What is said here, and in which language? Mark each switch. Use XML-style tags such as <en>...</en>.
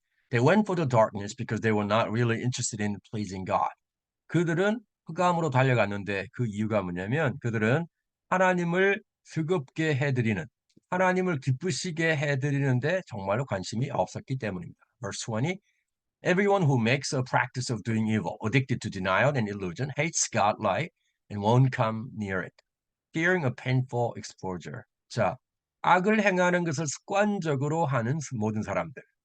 <en>They went for the darkness because they were not really interested in pleasing God.</en> <ko>그들은 흑암으로 달려갔는데 그 이유가 뭐냐면 그들은 하나님을 즐겁게 해드리는 하나님을 기쁘시게 해드리는데 정말로 관심이 없었기 때문입니다.</ko> <en>Verse 20. Everyone who makes a practice of doing evil, addicted to denial and illusion, hates God light and won't come near it, fearing a painful exposure.</en> <ko>자, 악을 행하는 것을 습관적으로 하는 모든 사람들.</ko>